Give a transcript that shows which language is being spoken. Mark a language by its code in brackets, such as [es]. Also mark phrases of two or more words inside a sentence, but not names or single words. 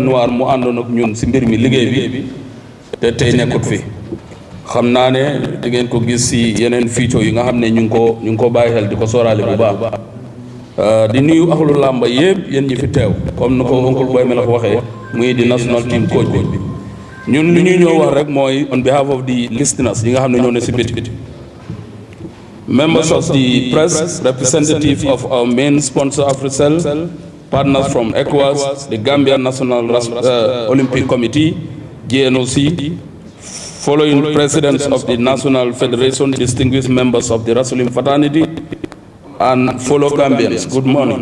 [wo] Noire mu àndoon ak ñun si mbir mi liggéey bi te tey nekkut fi xam naa ne di ngeen ko gis si yeneen feature yi nga xam ne ñu ngi ko bàyyi xel di ko sóoraale bu baax di nuyu axlu làmba yëpp yéen ñi fi teew comme ni ko oncle Boy Mela ko waxee muy di [en] national team coach [wo] bi ñun li ñuy ñëw wax rek mooy [en] on behalf of the listeners [wo] yi nga xam ne ñoo ne si biti [en] members of the press, representative of our main sponsor AfriCell, partners from Ecowas, the Gambia National Olympic Committee, GNOC, following presidents of the National Federation, distinguished members of the Wrestling Fraternity, and fellow Gambians, good morning.